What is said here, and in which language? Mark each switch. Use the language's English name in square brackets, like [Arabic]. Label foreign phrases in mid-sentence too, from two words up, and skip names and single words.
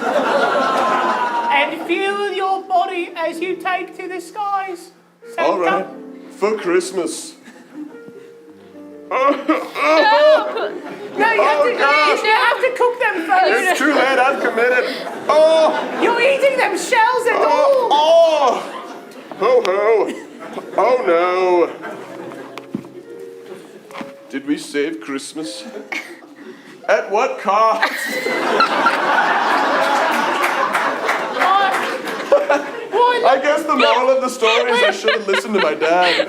[English] And feel your body as you take to the skies. Santa. All right, for Christmas. No, you have to cook them first. It's too late, I've committed. Oh! You're eating them shells and all. Oh! Ho ho! Oh no! Did we save Christmas? At what cost? I guess the moral of the story is I should have listened to my dad.